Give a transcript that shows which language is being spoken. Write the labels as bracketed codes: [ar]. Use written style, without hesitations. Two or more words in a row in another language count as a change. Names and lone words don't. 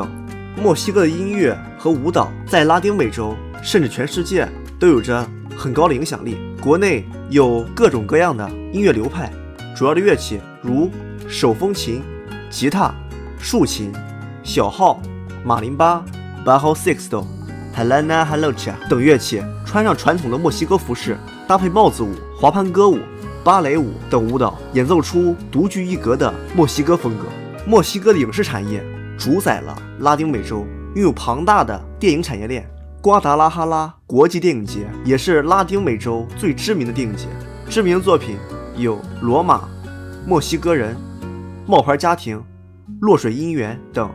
[zh] 墨西哥的音乐和舞蹈在拉丁美洲甚至全世界都有着很高的影响力。国内有各种各样的音乐流派，主要的乐器如手风琴、吉他、竖琴、小号、马林巴、 [es] bajo sexto、 [zh] Helena Halocha 等乐器，穿上传统的墨西哥服饰，搭配帽子舞、滑盘歌舞、芭蕾舞等舞蹈，演奏出独具一格的墨西哥风格。墨西哥的影视产业主宰了拉丁美洲，拥有庞大的电影产业链。瓜达拉哈拉国际电影节也是拉丁美洲最知名的电影节，知名作品有《罗马》、《墨西哥人》、《冒牌家庭》、《落水姻缘》等。